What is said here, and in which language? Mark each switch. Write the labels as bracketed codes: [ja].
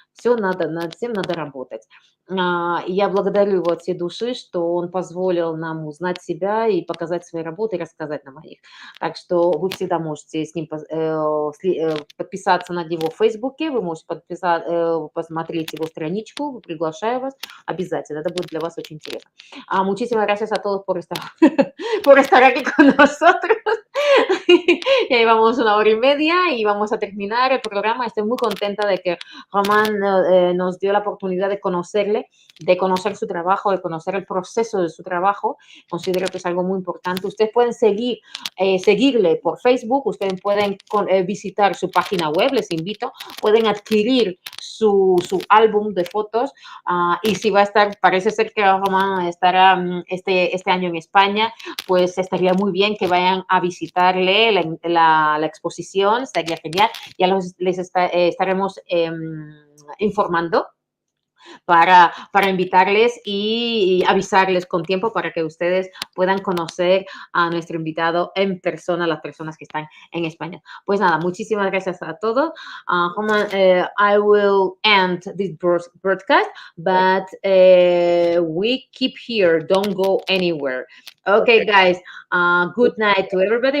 [ru] Все надо, над всем надо работать. И я благодарю его от всей души, что он позволил нам узнать себя и показать свои работы, и рассказать нам о них. Так что вы всегда можете с ним подписаться на него в Фейсбуке, вы можете посмотреть его страничку, приглашаю вас обязательно, это будет для вас очень интересно. [es] Muchísimas gracias a todos por estar aquí con nosotros. Ya llevamos 1 hora y media y vamos a terminar el programa. Estoy muy contenta de que Román nos dio la oportunidad de conocerle, de conocer su trabajo, de conocer el proceso de su trabajo. Considero que es algo muy importante. Ustedes pueden seguirle por Facebook, ustedes pueden visitar su página web, les invito, pueden adquirir su álbum de fotos y si va a estar, parece ser que Román estará este año en España, pues estaría muy bien que vayan a visitarle la exposición, estaría genial. Ya les estaremos informando para invitarles y avisarles con tiempo para que ustedes puedan conocer a nuestro invitado en persona, las personas que están en España. Pues nada, muchísimas gracias a todos. [en] Roman, I will end this broadcast, but we keep here. Don't go anywhere. Okay, guys. Good night to everybody.